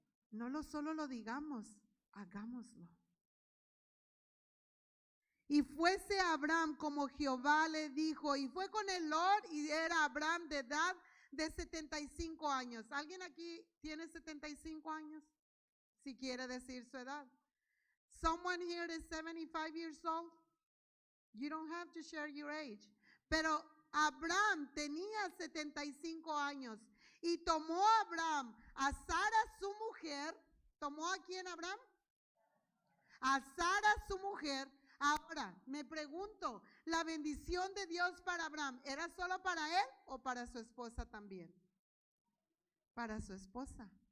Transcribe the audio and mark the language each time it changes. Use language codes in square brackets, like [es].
[es] No solo lo digamos, hagámoslo. Y fuese Abraham como Jehová le dijo, y fue con el Lord, y era Abraham de edad de 75 años. ¿Alguien aquí tiene 75 años? Si quiere decir su edad. [en] Someone here is 75 years old? You don't have to share your age. [es] Pero Abraham tenía 75 años y tomó a Abraham a Sara su mujer. ¿Tomó a quién Abraham? A Sara su mujer. Ahora, me pregunto, ¿la bendición de Dios para Abraham era solo para él o para su esposa también? Para su esposa.